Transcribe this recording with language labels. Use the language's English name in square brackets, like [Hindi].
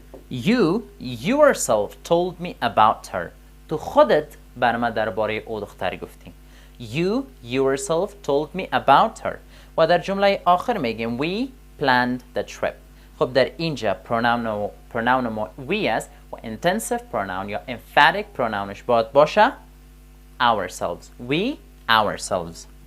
[English] You yourself told me about her. [Persian] تو خودت بر من درباره او دختری گفتی. [English] You yourself told me about her. [Persian] و در جمله آخر میگیم [English] we planned the trip. [Persian] خب در اینجا pronoun ما we است و intensive pronoun یا emphatic pronounش باید باشه ourselves. [English] We ourselves.